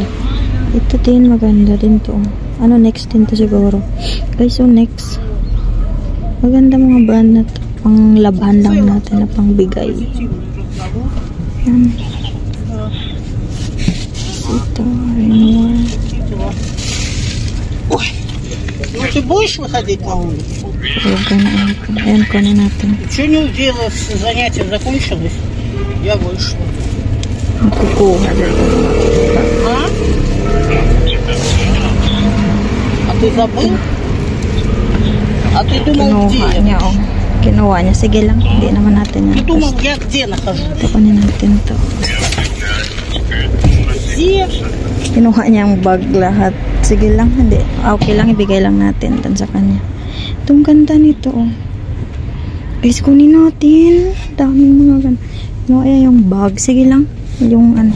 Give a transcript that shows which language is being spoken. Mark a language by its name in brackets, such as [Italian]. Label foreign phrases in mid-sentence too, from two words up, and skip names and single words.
[Filipino] Ito din. Maganda din to. Ano next din to siguro. Guys, so next. Maganda mga brand na to. Pang labahan lang natin na pang bigay. Yan. Ito. Renoir. [Russian] Ты будешь выходить на улицу? [Filipino] Ayan, kunin natin. [Russian] Что не увидела, занятие закончилось? Я вышла. [Filipino] Kukuha. [Russian] А ты забыл? А ты думал, где я? [Filipino] Kinuha niya. Sige lang. Hindi naman natin yan. [Russian] Ты думал, я где нахожусь? [Filipino] Kunin natin to. [Russian] Где? [Filipino] Kinuha niya ang bag lahat. Sige lang. Hindi. Okay lang. Ibigay lang natin sa kanya. Itong ganda nito oh. Guys, kunin natin. Daming mga ganda. Yung bag. Sige lang.